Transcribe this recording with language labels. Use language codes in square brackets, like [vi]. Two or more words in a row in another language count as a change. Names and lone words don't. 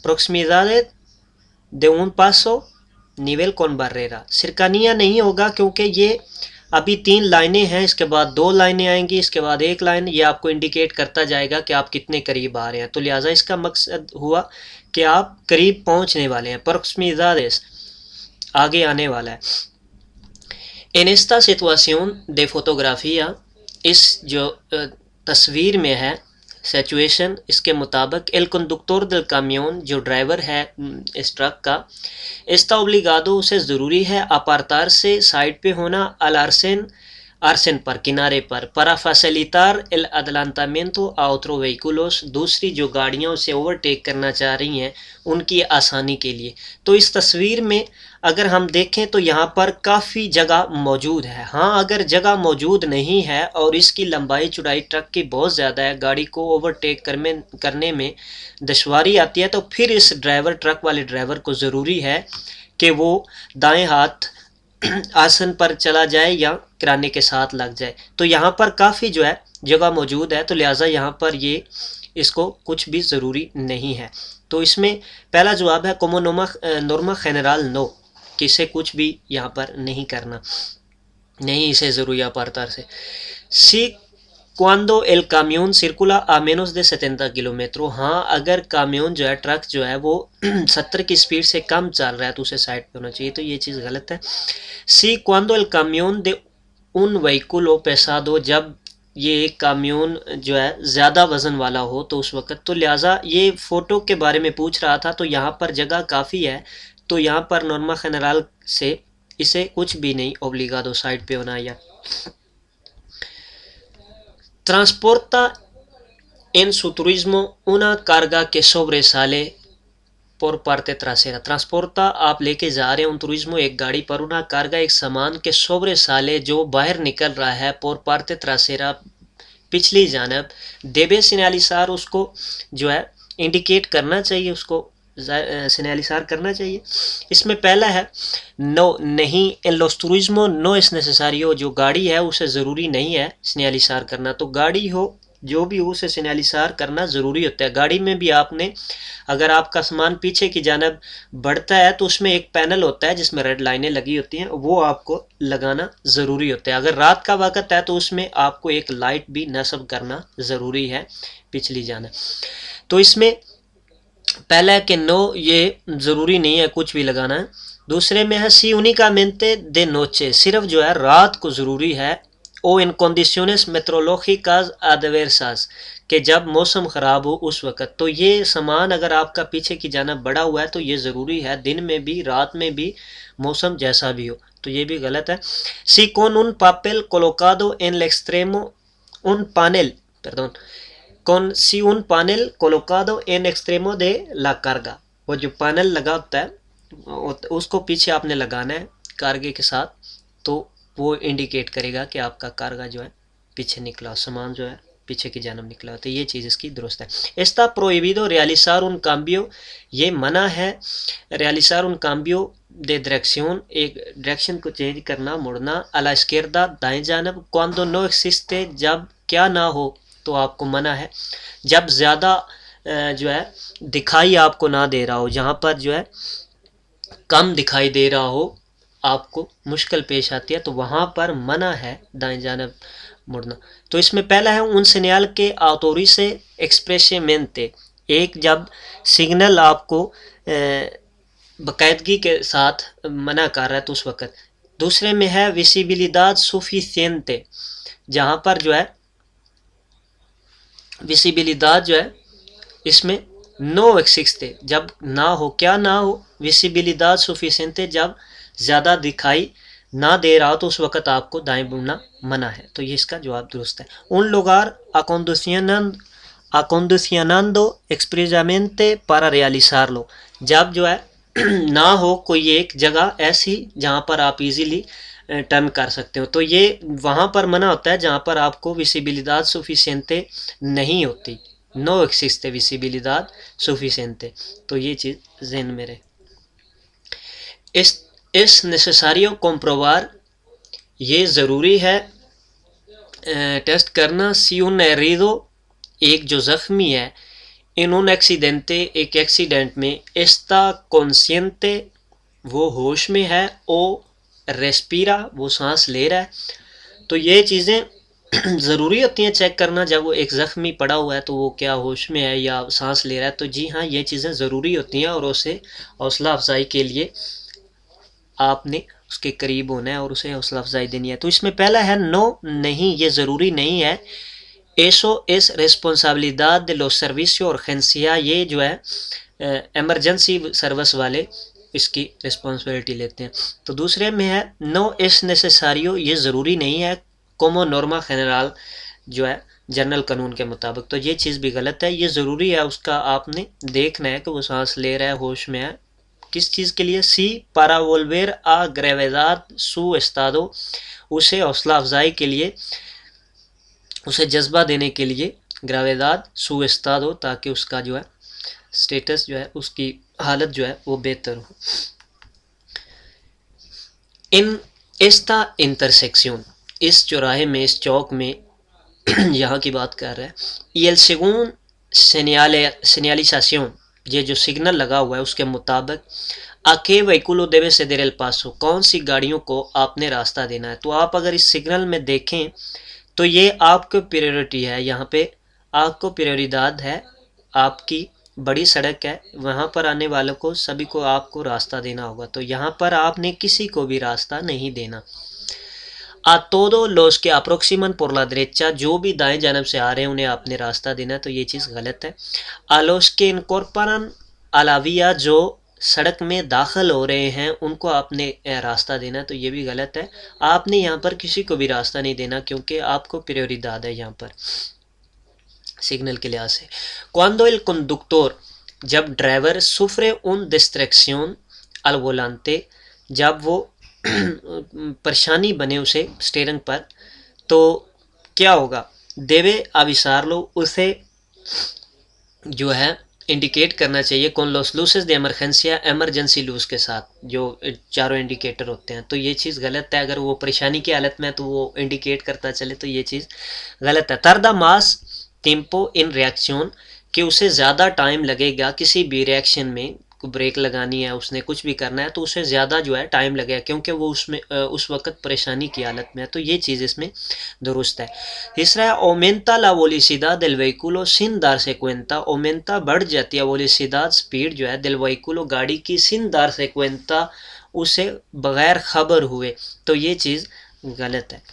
[es] proximidad de un paso nivel con barrera, [ur] سرکانیہ نہیں ہوگا کیونکہ یہ ابھی تین لائنیں ہیں، اس کے بعد دو لائنیں آئیں گی، اس کے بعد ایک لائن، یہ آپ کو انڈیکیٹ کرتا جائے گا کہ آپ کتنے قریب آ رہے ہیں، تو لہٰذا اس کا مقصد ہوا کہ آپ قریب پہنچنے والے ہیں۔ پروکسیمیداد آگے آنے والا ہے۔ [es] En esta situación de fotografía، [ur] اس جو تصویر میں ہے سچویشن، اس کے مطابق [es] el conductor del camión، [ur] جو ڈرائیور ہے اس ٹرک کا، [es] está obligado، [ur] اسے ضروری ہے apartarse، سائڈ پہ ہونا، [es] al arcén [ur] پر کنارے پر، [es] para facilitar el adelantamiento a otros vehículos، [ur] دوسری جو گاڑیاں اسے اوورٹیک کرنا چاہ رہی ہیں ان کی آسانی کے لیے۔ تو اس تصویر میں اگر ہم دیکھیں تو یہاں پر کافی جگہ موجود ہے۔ ہاں اگر جگہ موجود نہیں ہے اور اس کی لمبائی چوڑائی ٹرک کی بہت زیادہ ہے، گاڑی کو اوورٹیک کرنے میں دشواری آتی ہے، تو پھر اس ٹرک والے ڈرائیور کو ضروری ہے کہ وہ دائیں ہاتھ آسن پر چلا جائے یا کرانے کے ساتھ لگ جائے۔ تو یہاں پر کافی جو ہے جگہ موجود ہے، تو لہٰذا یہاں پر یہ اس کو کچھ بھی ضروری نہیں ہے۔ تو اس میں پہلا جواب ہے [es] como norma general no، [ur] کہ اسے کچھ بھی یہاں پر نہیں کرنا، نہیں اسے ضروری اپارتار سے۔ سی [es] cuando el camión circula a menos de 70 [ur] کلومیٹر، ہاں اگر کامیون جو ہے ٹرک جو ہے وہ 70 کی سپیڈ سے کم چل رہا ہے تو اسے سائڈ پہ ہونا چاہیے، تو یہ چیز غلط ہے۔ [es] سی cuando el camión de un vehículo pesado، [ur] جب یہ ایک کامیون جو ہے زیادہ وزن والا ہو تو اس وقت، تو لہٰذا یہ فوٹو کے بارے میں پوچھ رہا تھا، تو یہاں پر جگہ کافی ہے، تو یہاں پر [es] norma general [ur] سے اسے کچھ بھی نہیں اوبلیگادو سائڈ پہ ہونا یا۔ [es] Transporta en su turismo una carga que sobresale por parte trasera، [ur] ٹرانسپورتا آپ لے کے جا رہے ہیں ان turismo ایک گاڑی پر، [es] una carga [ur] ایک سامان کے sobresale جو باہر نکل رہا ہے، [es] por parte trasera [ur] پچھلی جانب، [es] debe señalizar [ur] اس کو جو ہے انڈیکیٹ کرنا چاہیے، اس کو سینیالیسار کرنا چاہیے۔ اس میں پہلا ہے نو، نہیں، [es] en los turismo no es necesario، [ur] جو گاڑی ہے اسے ضروری نہیں ہے سینیالیسار کرنا، تو گاڑی ہو جو بھی ہو اسے سینیالیسار کرنا ضروری ہوتا ہے۔ گاڑی میں بھی آپ نے اگر آپ کا سامان پیچھے کی جانب بڑھتا ہے تو اس میں ایک پینل ہوتا ہے جس میں ریڈ لائنیں لگی ہوتی ہیں، وہ آپ کو لگانا ضروری ہوتا ہے۔ اگر رات کا وقت ہے تو اس میں آپ کو ایک لائٹ بھی نصب کرنا ضروری ہے پچھلی جانب۔ تو اس میں پہلا ہے کہ نو، یہ ضروری نہیں ہے کچھ بھی لگانا ہے۔ دوسرے میں ہے سی [es] únicamente de noche، [ur] صرف جو ہے رات کو ضروری ہے، [es] o en condiciones meteorológicas adversas، [ur] کہ جب موسم خراب ہو اس وقت، تو یہ سامان اگر آپ کا پیچھے کی جانب بڑا ہوا ہے تو یہ ضروری ہے دن میں بھی رات میں بھی موسم جیسا بھی ہو، تو یہ بھی غلط ہے۔ [es] سی con un papel colocado en el extremo un panel con si un panel colocado en extremo de la carga، [ur] وہ جو پینل لگا ہوتا ہے اس کو پیچھے آپ نے لگانا ہے کارگے کے ساتھ، تو وہ انڈیکیٹ کرے گا کہ آپ کا کارگا جو ہے پیچھے نکلا، سامان جو ہے پیچھے کی جانب نکلا، تو یہ چیز اس کی درست ہے۔ [es] Está prohibido realizar un cambio، [ur] یہ منع ہے [es] realizar un cambio de dirección، [ur] ایک ڈائریکشن کو چینج کرنا، مڑنا، [es] a la izquierda [ur] دائیں جانب، [es] cuando no existe [ur] جب کیا نہ ہو تو آپ کو منع ہے، جب زیادہ جو ہے دکھائی آپ کو نہ دے رہا ہو، جہاں پر جو ہے کم دکھائی دے رہا ہو، آپ کو مشکل پیش آتی ہے، تو وہاں پر منع ہے دائیں جانب مڑنا۔ تو اس میں پہلا ہے [es] un señal que autorice expresamente، [ur] ایک جب سگنل آپ کو باقاعدگی کے ساتھ منع کر رہا ہے تو اس وقت۔ دوسرے میں ہے [es] visibilidad suficiente، [ur] جہاں پر جو ہے visibilidad جو ہے اس میں [es] no existe، [ur] جب نہ ہو، کیا نہ ہو، [es] visibilidad suficiente [ur] جب زیادہ دکھائی نہ دے رہا تو اس وقت آپ کو دائیں مڑنا منع ہے، تو یہ اس کا جواب درست ہے۔ [es] un lugar acondicionando expresamente para realizarlo، [ur] جب جو ہے نہ ہو کوئی ایک جگہ ایسی جہاں پر آپ ایزیلی ٹرن کر سکتے ہو، تو یہ وہاں پر منع ہوتا ہے جہاں پر آپ کو [es] visibilidad suficiente [ur] نہیں ہوتی، [es] no existe visibilidad suficiente، [ur] تو یہ چیز ذہن میں رہے۔ [es] es necesario comprobar، [ur] یہ ضروری ہے ٹیسٹ کرنا، [es] si un herido، [ur] ایک جو زخمی ہے، [es] en un accidente، [ur] ایک ایکسیڈنٹ میں، [es] está consciente، [ur] وہ ہوش میں ہے، [es] o respira، [ur] وہ سانس لے رہا ہے، تو یہ چیزیں ضروری ہوتی ہیں چیک کرنا جب وہ ایک زخمی پڑا ہوا ہے تو وہ کیا ہوش میں ہے یا سانس لے رہا ہے، تو جی ہاں یہ چیزیں ضروری ہوتی ہیں اور اسے حوصلہ افزائی کے لیے آپ نے اس کے قریب ہونا ہے اور اسے حوصلہ افزائی دینی ہے۔ تو اس میں پہلا ہے نو، نہیں، یہ ضروری نہیں ہے، [es] eso es responsabilidad de los servicios urgencia، [ur] یہ جو ہے ایمرجنسی سروس والے اس کی رسپانسبلٹی لیتے ہیں۔ تو دوسرے میں ہے [es] no es necesario، [ur] یہ ضروری نہیں ہے، [es] como norma general، [ur] جو ہے جنرل قانون کے مطابق، تو یہ چیز بھی غلط ہے، یہ ضروری ہے، اس کا آپ نے دیکھنا ہے کہ وہ سانس لے رہا ہے، ہوش میں ہے، کس چیز کے لیے، سی [es] para volver a gravedad su estado، [ur] اسے حوصلہ افزائی کے لیے، اسے جذبہ دینے کے لیے، [es] gravedad su estado، [ur] تاکہ اس کا جو ہے سٹیٹس جو ہے، اس کی حالت جو ہے وہ بہتر ہو۔ [es] ان esta intersección، [ur] اس چوراہے میں، اس چوک میں یہاں کی بات کر رہا ہے، [es] y el según señalización، [ur] یہ جو سگنل لگا ہوا ہے اس کے مطابق، [es] a qué vehículo debe ceder el paso، [ur] کون سی گاڑیوں کو آپ نے راستہ دینا ہے، تو آپ اگر اس سگنل میں دیکھیں تو یہ آپ کو پریورٹی ہے، یہاں پہ آپ کو پریوریداد ہے، آپ کی بڑی سڑک ہے، وہاں پر آنے والوں کو سبھی کو آپ کو راستہ دینا ہوگا، تو یہاں پر آپ نے کسی کو بھی راستہ نہیں دینا۔ [es] a todos los que aproximan por la derecha، [ur] جو بھی دائیں جانب سے آ رہے ہیں انہیں آپ نے راستہ دینا ہے، تو یہ چیز غلط ہے۔ [es] a los que incorporan a la vía، [ur] جو سڑک میں داخل ہو رہے ہیں ان کو آپ نے راستہ دینا ہے، تو یہ بھی غلط ہے، آپ نے یہاں پر کسی کو بھی راستہ نہیں دینا کیونکہ آپ کو پریوریداد ہے یہاں پر سگنل کے لحاظ سے۔ [es] cuando el conductor، [ur] جب ڈرائیور [es] sufre un distracción al volante، [ur] جب وہ پریشانی بنے اسے اسٹیئرنگ پر، تو کیا ہوگا، [es] debe avisarlo، [ur] اسے جو ہے انڈیکیٹ کرنا چاہیے، [es] con los luces de emergencia، [ur] ایمرجنسی لوز کے ساتھ جو چاروں انڈیکیٹر ہوتے ہیں، تو یہ چیز غلط ہے، اگر وہ پریشانی کی حالت میں ہے تو وہ انڈیکیٹ کرتا چلے، تو یہ چیز غلط ہے۔ [es] tarda más tiempo en reacción، [ur] کہ اسے زیادہ ٹائم لگے گا کسی بھی ریئیکشن میں، بریک لگانی ہے، اس نے کچھ بھی کرنا ہے تو اسے زیادہ جو ہے ٹائم لگے گا کیونکہ وہ اس وقت پریشانی کی حالت میں ہے، تو یہ چیز اس میں درست ہے۔ تیسرا ہے [es] aumenta la velocidad del vehículo sin darse cuenta، aumenta [ur] بڑھ جاتی ہے [es] velocidad [ur] اسپیڈ جو ہے [es] del vehículo [ur] گاڑی کی [es] sin darse cuenta، [ur] اسے بغیر خبر ہوئے، تو یہ چیز غلط ہے۔